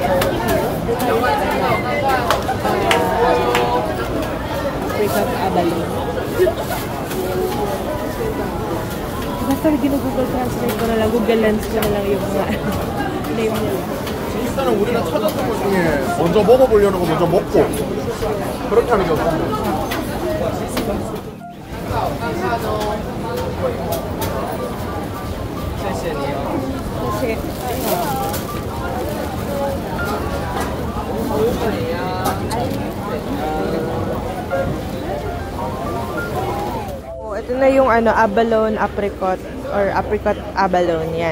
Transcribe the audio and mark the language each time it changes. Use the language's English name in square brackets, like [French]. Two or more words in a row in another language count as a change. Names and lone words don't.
[English] Apricot abalone. [Filipino] Basta ginugoogle translate ko na lang, Google Lens ko na lang yung mga name nila. [Korean] 일단은 우리가 찾았던 것 중에 먼저 먹어보려는 거 먼저 먹고 그렇게 하는 게 어떤가? [Filipino] Kasi, ito na yung [English] abalone apricot or apricot abalone [Filipino] yan.